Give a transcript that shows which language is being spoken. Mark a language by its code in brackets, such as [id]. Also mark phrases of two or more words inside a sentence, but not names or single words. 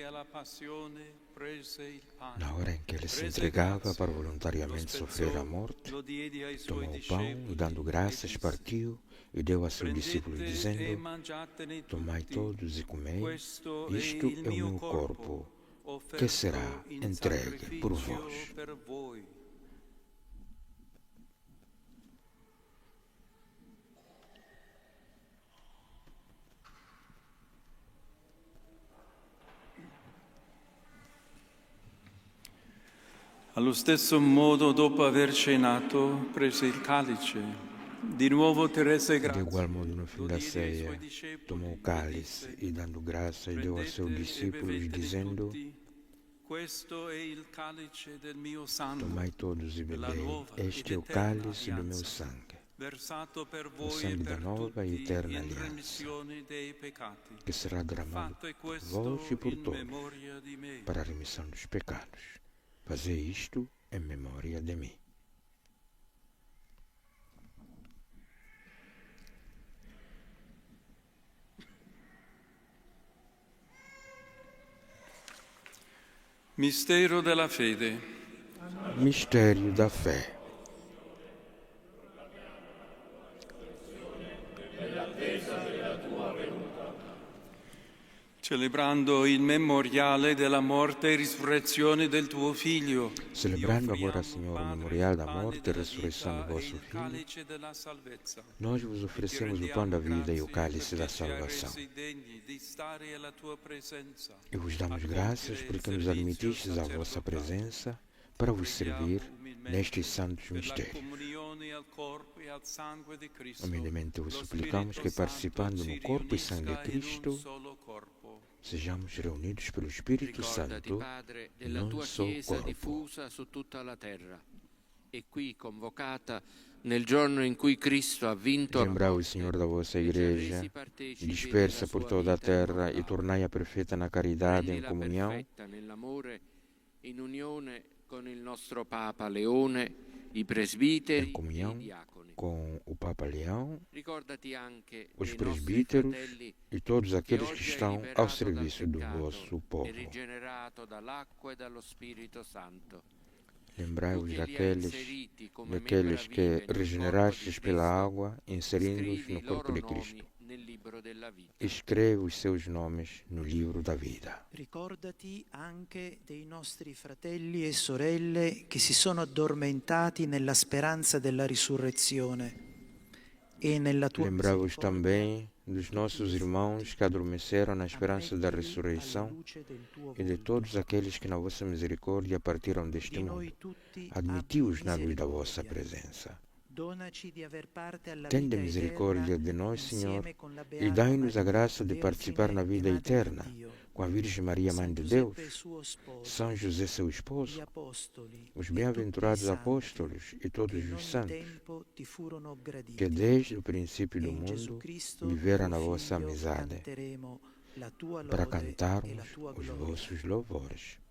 [pt] Na hora em que ele se entregava para voluntariamente sofrer a morte, tomou o pão e, dando graças, partiu e deu a seus discípulos, dizendo: Tomai todos e comei, isto é o meu corpo, que será entregue por vós. [it] Allo stesso modo, dopo aver cenato, prese il calice. Di nuovo ti rese [pt] De [it] grazie. [pt] igual modo, no fim da ceia, tomou o cálice e, dando graças, deu a seus discípulos, dizendo: [it] Questo è il calice del mio sangue, [pt] Tomai todos e bebei, este é o cálice do meu sangue, [it] versato per [pt] o [it] voi e [pt] sangue da [it] per [pt] nova e [it] tutti [pt] eterna [it] in [pt] aliança, [it] remissione dei peccati. [pt] que será derramado [it] Fate [pt] por [it] questo [pt] vós e por [it] in [pt] todos, [it] memoria di me. [pt] para a remissão dos pecados. Fazei isto em memória de mim. [it] Mistero della fede. [pt] Mistério da fé. [it] Celebrando il memoriale della morte e risurrezione del tuo Figlio. [pt] Celebrando agora, Senhor, o memorial da morte e ressurreição do vosso Filho, nós vos oferecemos o pão da vida e o cálice da salvação. E vos damos graças porque nos admitistes à vossa presença para vos servir nestes santos mistérios. Humildemente vos suplicamos que, participando no corpo e sangue de Cristo, sejamos reunidos pelo Espírito Santo num só corpo. [it] su tutta la terra e qui convocata nel giorno in cui Cristo ha vinto [pt] Lembrai, Senhor, da vossa Igreja, dispersa por toda a terra, e tornai-a perfeita na caridade e em comunhão, [it] nell'amore in unione con il nostro Papa Leone, i presbiteri, [pt] em comunhão [it] i diaconi. [pt] com o Papa Leão, [it] Ricordati anche [pt] os [it] dei nostri [pt] presbíteros [it] fratelli [pt] e todos aqueles que [it] oggi hai [pt] estão ao [it] liberato [pt] serviço [it] dal [pt] do [it] peccato [pt] vosso povo. [it] e rigenerato dall'acqua e dallo Spirito Santo. [pt] Lembrai-vos daqueles que regenerastes pela água, inserindo-os no corpo de Cristo. Escreve os seus nomes no livro da vida. [it] Ricordati anche dei nostri fratelli e sorelle che si sono addormentati nella speranza della risurrezione e nella tua [pt] Lembrai-vos também dos nossos irmãos que adormeceram na esperança da ressurreição e de todos aqueles que na vossa misericórdia partiram deste mundo. Admiti-os na luz da vossa presença. Tende misericórdia de nós, Senhor, e dai-nos a graça de participar na vida eterna com a Virgem Maria, Mãe de Deus, São José, seu esposo, os bem-aventurados apóstolos e todos os santos, que desde o princípio do mundo viveram na vossa amizade, para cantarmos os vossos louvores.